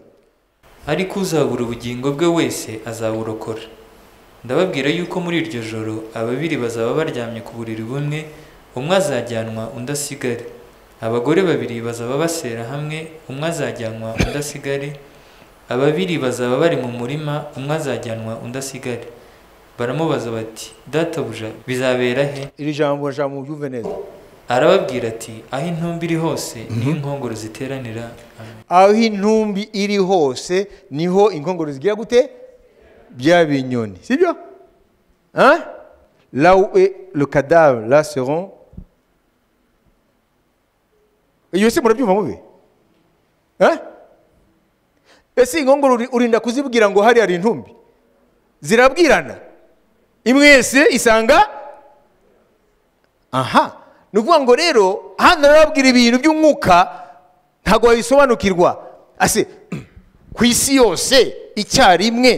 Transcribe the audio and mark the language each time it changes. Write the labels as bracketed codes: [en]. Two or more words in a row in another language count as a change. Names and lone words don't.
[rw] ariko uzabura ubugingo bwe wese azaburokora ndababwira yuko muri iryo joro ababiri bazaba baryamye ku buriri bumwe umwe azajyanwa undi asigare abagore babiri bazaba basera hamwe umwe azajyanwa undi asigare ababiri bazaba bari mu murima umwe azajyanwa undi asigare baramubaza bati databuja bizabera he iri jambo mu byumve neza arababwira ati aho intumbi iri hose niho inkongoro ziteranira aho intumbi iri hose niho inkongoro zigira gute bya binyoni sibyo [fr] là où est le cadavre là seront [rw] iyo se murabyumva mube ese inkongoro urinda kuzibwira ngo hari intumbi zirabwirana imwese isanga nuvuga ngo rero hano arababwira ibintu by'umwuka ntago babisobanukirwa ase ku isi yose icyarimwe